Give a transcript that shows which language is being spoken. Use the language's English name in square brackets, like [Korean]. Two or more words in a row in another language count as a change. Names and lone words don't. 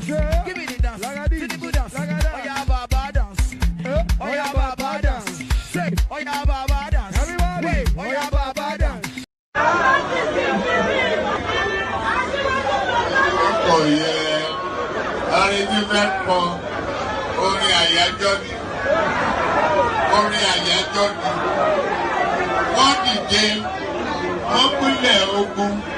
[English] Give me the dance. Tinubu dance. Oh yeah, Baba dance. Oh yeah, Baba dance. Say, oh yeah, Baba dance. Wait, oh yeah, Baba dance. Oh yeah, arrangement for [Yoruba] orin àyájọ́ ni, orin àyájọ́ ni. Wọ́n dìde, wọ́n pínlẹ̀ ogun.